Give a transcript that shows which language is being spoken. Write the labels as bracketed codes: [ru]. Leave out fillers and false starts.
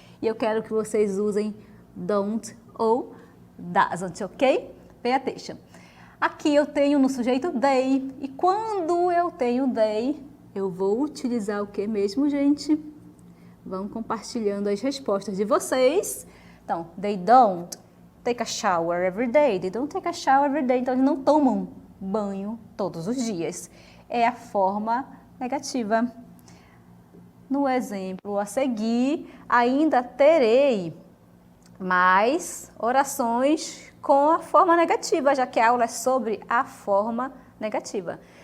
[pt] E eu quero que vocês usem don't ou doesn't, ok? [en] Pay attention. [pt] Aqui eu tenho no sujeito they, e quando eu tenho they, eu vou utilizar o que mesmo, gente? Vão compartilhando as respostas de vocês. Então, [en] they don't take a shower every day. They don't take a shower every day. [pt] Então, eles não tomam banho todos os dias. É a forma negativa. No exemplo a seguir, ainda terei mais orações com a forma negativa, já que a aula é sobre a forma negativa.